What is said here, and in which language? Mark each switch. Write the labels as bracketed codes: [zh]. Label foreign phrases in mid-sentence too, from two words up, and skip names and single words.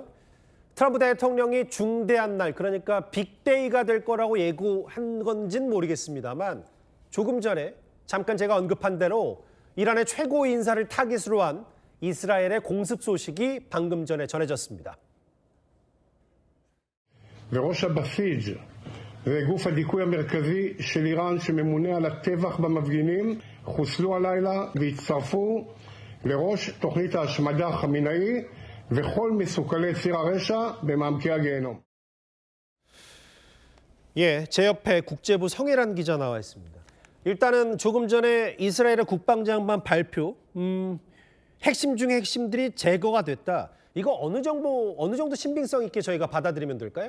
[ko] 트럼프 대통령이 중대한 날, 그러니까 빅데이가 될 거라고 예고한 건진 모르겠습니다만 조금 전에 잠깐 제가 언급한 대로 이란의 최고 인사를 타깃으로 한 이스라엘의 공습 소식이 방금 전에 전해졌습니다. [he] וראש הבסיג' זה גוף הדיכוי המרכזי של איראן שממונה על הטבח במפגינים חוסלו הלילה והצטרפו לראש תוכנית ההשמדה החמינאי וכל מסוכלי ציר הרשע במעמקי הגיהנום. [ko] 제 옆에 국제부 성혜란 기자 나와 있습니다. 일단은 조금 전에 이스라엘의 국방장관 발표, 핵심 중에 핵심들이 제거가 됐다. 이거 어느 정도 신빙성 있게 저희가 받아들이면 될까요?